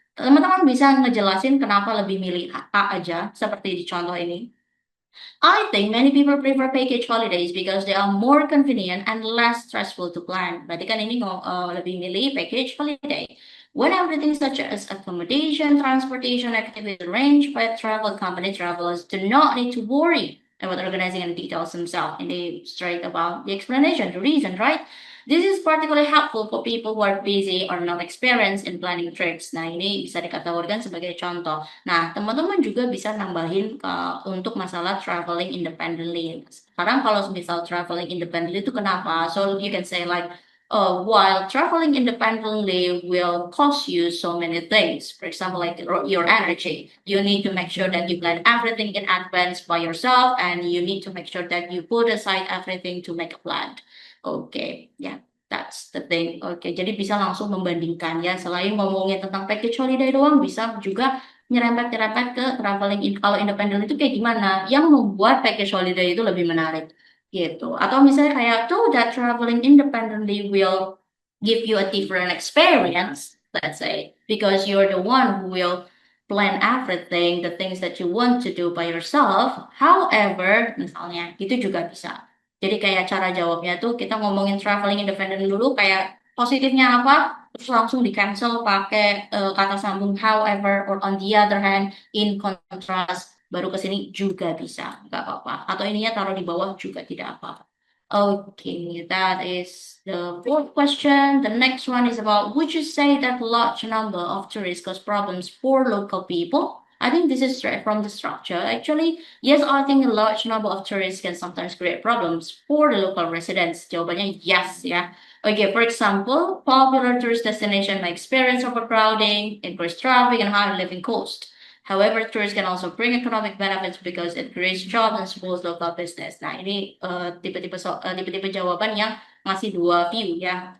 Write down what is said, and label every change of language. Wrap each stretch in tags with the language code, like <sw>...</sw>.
<id>Teman-teman bisa ngejelasin kenapa lebih milih A aja seperti di contoh ini.</id> <en>I think many people prefer package holidays because they are more convenient and less stressful to plan.</en> <id>Berarti kan ini lebih milih package holiday.</id> <en>When everything such as accommodation, transportation, activities arranged by a travel company, travelers do not need to worry about organizing and details themselves. And they straight about the explanation, the reason, right? This is particularly helpful for people who are busy or not experienced in planning trips.</en> <id>Nah, ini bisa dikategorikan sebagai contoh. Nah, teman-teman juga bisa nambahin untuk masalah traveling independently. Sekarang kalau misal traveling independently itu kenapa?</id> <en>So you can say like, while traveling independently will cost you so many things. For example, like your energy. You need to make sure that you plan everything in advance by yourself, and you need to make sure that you put aside everything to make a plan. Oke, ya, that's the thing.</en> <id>Oke, jadi bisa langsung membandingkan ya. Selain ngomongin tentang package holiday doang, bisa juga nyerempet-nyerempet ke traveling kalau independen itu kayak gimana? Yang membuat package holiday itu lebih menarik gitu. Atau misalnya kayak tuh</id> <en>that traveling independently will give you a different experience, let's say, because you're the one who will plan everything, the things that you want to do by yourself.</en> <id>However, misalnya, itu juga bisa. Jadi kayak cara jawabnya tuh kita ngomongin traveling independent dulu kayak positifnya apa, terus langsung di cancel pakai kata sambung however</id> <en>or on the other hand, in contrast,</en> <id>baru ke sini juga bisa, nggak apa-apa. Atau ininya taruh di bawah juga tidak apa-apa.</id> <en>Okay, that is the fourth question. The next one is about, would you say that large number of tourists cause problems for local people? I think this is straight from the structure. Actually, yes, I think a large number of tourists can sometimes create problems for the local residents.</en> <id>Jawabannya</id> <en>yes, ya. Okay, for example, popular tourist destination may experience overcrowding, increased traffic, and high living cost. However, tourists can also bring economic benefits because it creates jobs and supports local business.</en> <id>Nah, ini tipe-tipe jawaban yang ngasih dua view ya.</id>